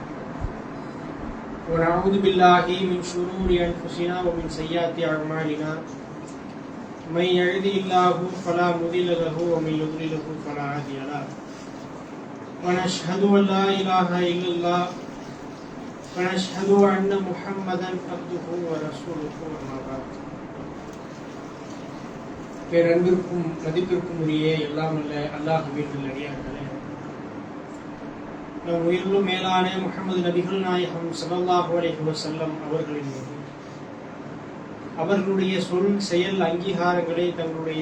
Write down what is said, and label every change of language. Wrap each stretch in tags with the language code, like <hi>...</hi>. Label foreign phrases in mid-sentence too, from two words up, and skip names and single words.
<ar>ونعوذ بالله من شرور أنفسنا ومن سيئات أعمالنا. من يهده الله فلا مضل له ومن يضلله فلا هادي له. ونشهد أن لا إله إلا الله ونشهد أن محمدا عبده ورسوله أما بعد.</ar> <ta>பேரன்பிற்கும் மதிப்பிற்கும் உரிய எல்லாம் அல்ல அல்லாஹ்வின் நல்லடியார்களே, நம் உயிரிலும் மேலான முஹம்மது நபிகள் நாயகம்</ta> <ar>صلى الله عليه وسلم</ar> <ta>அவர்களின் மீது, அவர்களுடைய சொல் செயல் அங்கீகாரங்களை தங்களுடைய</ta>